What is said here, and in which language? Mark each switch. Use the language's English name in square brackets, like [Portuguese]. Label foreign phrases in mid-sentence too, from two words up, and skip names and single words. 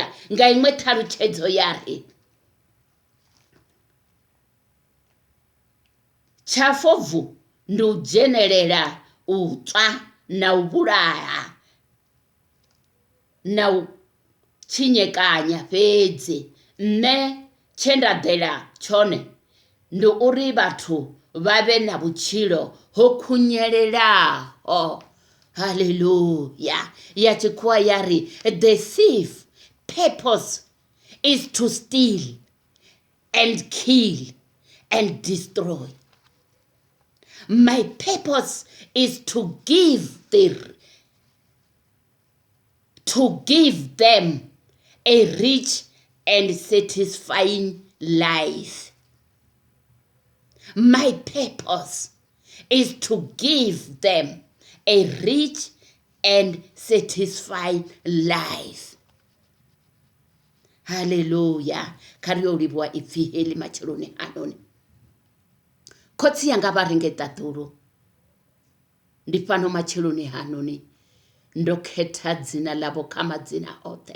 [Venda] Nga iṅwe ṱhalutshedzo ya ri tshafobvu ndi u dzhenelela u tswa na u vhulaya na u tshinyekanya fhedzi. Nṋe tshe nda ḓela tshone ndi uri vhathu vha vhe na vhutshilo ho khunyelelaho. Haleluya! Ya tshikhuwa ya ri [English] the thief purpose is to steal and kill and destroy. My purpose is to give them a rich and satisfying life. My purpose is to give them a rich and satisfying life. [Venda] Haleluya! Kha ri yo livhuwa ipfhi heḽi matsheloni anoni. Khotsi yanga vha ringeta ḓulu, ndi fhano matsheloni hanoni ndo khetha dzina ḽavho kha madzina oṱhe.